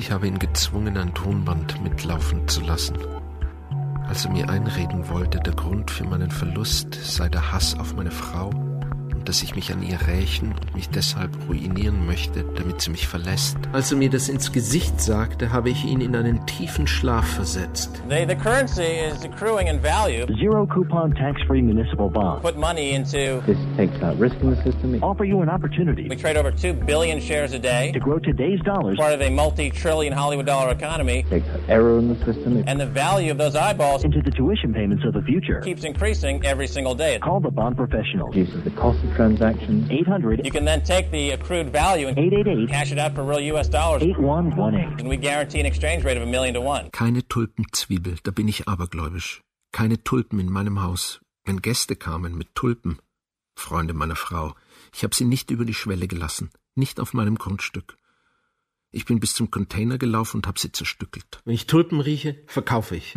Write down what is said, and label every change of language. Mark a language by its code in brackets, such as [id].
[de] Ich habe ihn gezwungen, ein Tonband mitlaufen zu lassen. Als er mir einreden wollte, der Grund für meinen Verlust sei der Hass auf meine Frau und dass ich mich an ihr rächen und mich deshalb ruinieren möchte, damit sie mich verlässt. Als er mir das ins Gesicht sagte, habe ich ihn in einen tiefen Schlaf versetzt. [en] The currency is accruing in value. Zero coupon tax-free municipal bond. Put money into... This takes out risk in the system. Offer you an opportunity. We trade over 2 billion shares a day. To grow today's dollars. Part of a multi-trillion Hollywood dollar economy. Takes out error in the system. And the value of those eyeballs... Into the tuition payments of the future. Keeps increasing every single day. Call the bond professional. Uses the cost of transactions. 800. You can then take the accrued value and 888. Cash it out for real US dollars. 8118. And we guarantee an exchange rate of 1,000,000 to 1. [de] Keine Tulpenzwiebel, da bin ich abergläubisch. Keine Tulpen in meinem Haus. Wenn Gäste kamen mit Tulpen, Freunde meiner Frau, ich habe sie nicht über die Schwelle gelassen, nicht auf meinem Grundstück. Ich bin bis zum Container gelaufen und habe sie zerstückelt. Wenn ich Tulpen rieche, verkaufe ich.